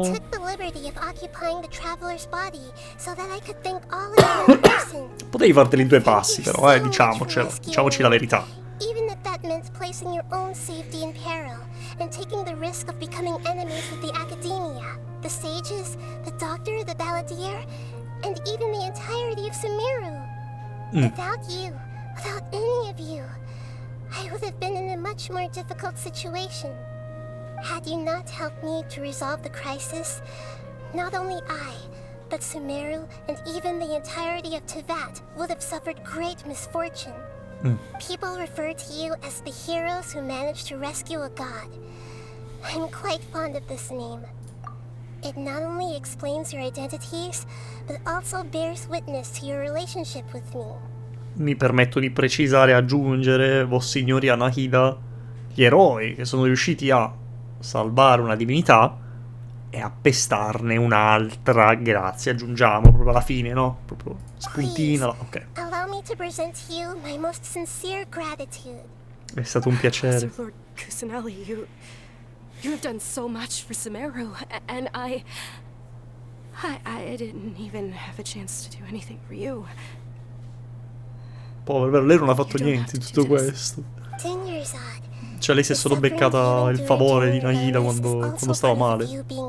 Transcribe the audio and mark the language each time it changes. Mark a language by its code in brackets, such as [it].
[en] I took the liberty of occupying the traveler's body so that I could thank all of you in person. [it] Potevi farteli in 2 passi, però, diciamoci la verità. [en] Even if that meant placing your own safety in peril and taking the risk of becoming enemies with the academia, the sages, the doctor, the balladeer, and even the entirety of Sumeru. Without you, without any of you, I would have been in a much more difficult situation. Had you not helped me to resolve the crisis, not only I, but Sumeru and even the entirety of Teyvat would have suffered great misfortune. People refer to you as the heroes who managed to rescue a god. I'm quite fond of this name. It not only explains your identities, but also bears witness to your relationship with me. [it] Mi permetto di precisare e aggiungere, Vossignoria Nahida, gli eroi che sono riusciti a salvare una divinità e a pestarne un'altra, grazie, aggiungiamo proprio alla fine, no? Proprio spuntina, ok. [en] Allow me to present to you my most sincere gratitude. [it] È stato un piacere. [en] Master Lord Kusanali, you have done so much for Sumeru, and I didn't even have a chance to do anything for you. [it] Povero, lei non ha fatto niente in tutto questo. Cioè lei si è solo beccata il favore di Nahida quando stava male.